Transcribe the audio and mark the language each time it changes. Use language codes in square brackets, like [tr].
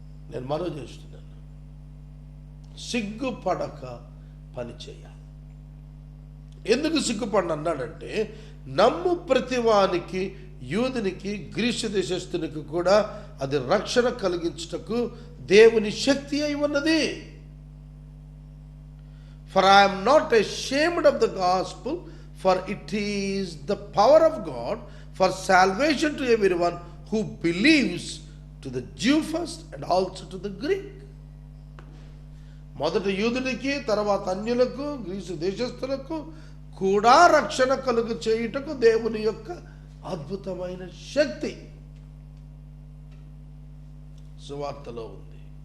[te] నేను మనవి చేస్తున్నాను, సిగ్గుపడక పని చేయాలి. ఎందుకు సిగ్గుపడిన అన్నాడంటే, నమ్ము ప్రతివానికి, యూదునికి గ్రీసు దేశస్థునికి కూడా అది రక్షణ కలిగించుటకు దేవుని శక్తి అయి ఉన్నది. [en] For I am not ashamed of the gospel, for it is the power of God for salvation to everyone who believes, to the Jew first and also to the Greek. [te] మొదట యూదునికి, తర్వాత అన్యులకు, Greece దేశస్థులకు కూడా రక్షణ కలుగు చేయుటకు దేవుని యొక్క అద్భుతమైన శక్తి సువార్తలో ఉంది.